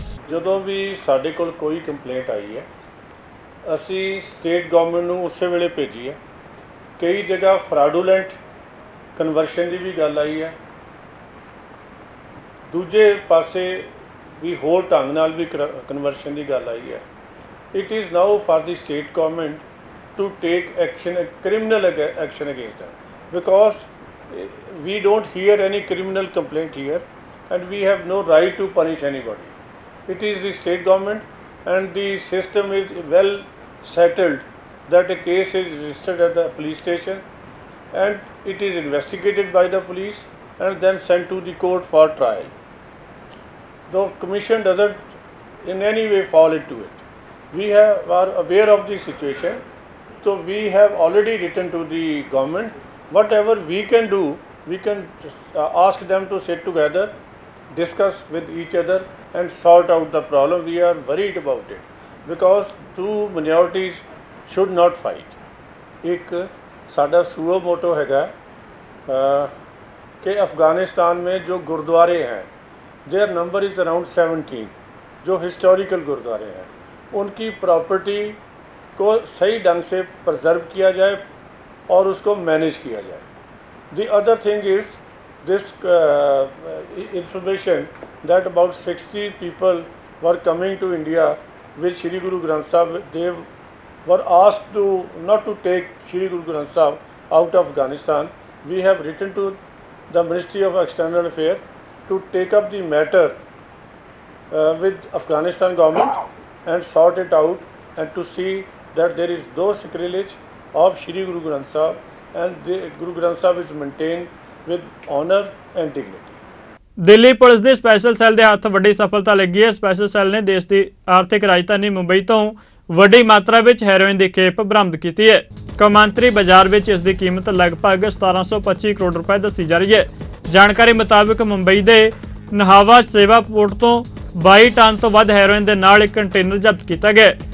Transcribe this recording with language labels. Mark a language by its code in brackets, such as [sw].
[pa] ਜਦੋਂ ਵੀ ਸਾਡੇ ਕੋਲ ਕੋਈ ਕੰਪਲੇਂਟ ਆਈ ਹੈ, ਅਸੀਂ ਸਟੇਟ ਗਵਰਨਮੈਂਟ ਨੂੰ ਉਸੇ ਵੇਲੇ ਭੇਜੀ ਹੈ। ਕਈ ਜਗ੍ਹਾ ਫਰਾਡੂਲੈਂਟ ਕਨਵਰਸ਼ਨ ਦੀ ਵੀ ਗੱਲ ਆਈ ਹੈ, ਦੂਜੇ ਪਾਸੇ ਵੀ ਹੋਰ ਢੰਗ ਨਾਲ ਵੀ ਕਨਵਰਸ਼ਨ ਦੀ ਗੱਲ ਆਈ ਹੈ। [en] It is now for the state government to take action, criminal action against them, because we don't hear any criminal complaint here and we have no right to punish anybody. It is the state government and the system is well settled that a case is registered at the police station and it is investigated by the police and then sent to the court for trial. The commission doesn't in any way fall into it. We are aware of the situation, so we have already written to the government. Whatever we can do, we can ask them to sit together, discuss with each other and sort out the problem. We are worried about it because two minorities should not fight. [pa] एक साडा suo motu हैगा [hi] कि अफ़गानिस्तान में जो गुरुद्वारे हैं, [en] there number is around 17, [hi] जो historical गुरुद्वारे हैं, उनकी प्रॉपर्टी को सही ढंग से प्रजर्व किया जाए और उसको मैनेज किया जाए. [en] The other thing is this information that about 60 people were coming to India with Shri Guru Granth Sahib. They were asked to not to take Shri Guru Granth Sahib out of Afghanistan. We have written to the Ministry of External Affairs to take up the matter with Afghanistan government and sort it out and to see that there is no sacrilege of Shri Guru Granth Sahib and the Guru Granth Sahib is maintained with honor and dignity. [pa] Delhi police ਦੇ special cell ਦੇ ਹੱਥ ਵੱਡੀ ਸਫਲਤਾ ਲੱਗੀ ਹੈ। Special cell ਨੇ ਦੇਸ਼ ਦੀ ਆਰਥਿਕ ਰਾਜਧਾਨੀ ਮੁੰਬਈ ਤੋਂ ਵੱਡੀ ਮਾਤਰਾ ਵਿੱਚ ਹੈਰੋਇਨ ਦੀ ਖੇਪ ਬਰਾਮਦ ਕੀਤੀ ਹੈ। ਕੌਮਾਂਤਰੀ ਬਾਜ਼ਾਰ ਵਿੱਚ ਇਸ ਦੀ ਕੀਮਤ ਲਗਭਗ 1725 ਕਰੋੜ ਰੁਪਏ ਦੱਸੀ ਜਾ ਰਹੀ ਹੈ। ਜਾਣਕਾਰੀ ਮੁਤਾਬਕ ਮੁੰਬਈ ਦੇ ਨਹਾਵਾ ਸੇਵਾ ਪੋਰਟ ਤੋਂ 22 ਟਨ ਤੋਂ ਵੱਧ ਹੈਰੋਇਨ ਦੇ ਨਾਲ ਇੱਕ ਕੰਟੇਨਰ ਜ਼ਬਤ ਕੀਤਾ ਗਿਆ।